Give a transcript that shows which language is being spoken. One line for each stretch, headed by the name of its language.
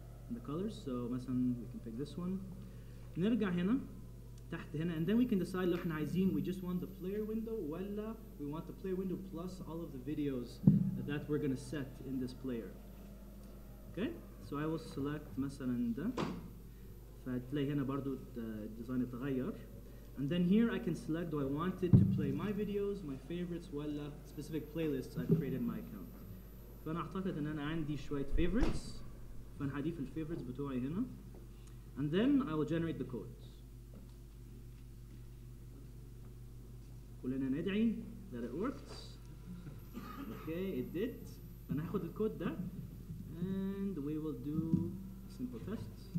English: The colors, so مثلا we can pick this one.
Arabic: نرجع هنا تحت هنا
English: and then we can decide
Arabic: لو احنا عايزين
English: we just want the player window ولا we want the player window plus all of the videos that we're going to set in this player. Okay, so I will select
Arabic: مثلا ده فتلاقي هنا برضو الديزاين اتغير
English: and then here I can select do I want it to play my videos, my favorites ولا specific playlists I've created in my account.
Arabic: فأنا أعتقد إن أنا عندي شوية favorites. فأنا هضيف الفيفورتس بتوعي هنا
English: and then I will generate the codes.
Arabic: كلنا ندعي
English: that it worked. Okay, it did.
Arabic: فأنا هاخد الكود ده
English: and we will do a simple test.